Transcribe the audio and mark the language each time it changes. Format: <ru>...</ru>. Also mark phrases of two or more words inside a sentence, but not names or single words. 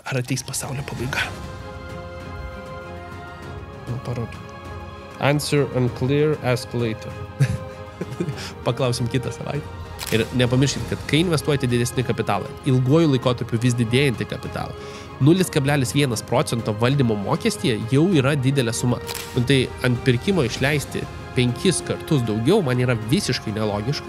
<lt>ar ateis pasaulio pabaiga. Parodu.</lt> <en>Answer unclear, ask later.</en> <lt>Paklausim kitą savaitę. Ir nepamirškite, kad kai investuojate didesnį kapitalą, ilguoju laikotarpiu vis didėjantį kapitalą, 0,1% valdymo mokestyje jau yra didelė suma. Tai ant pirkimo išleisti 5 kartus daugiau man yra visiškai nelogiška.</lt>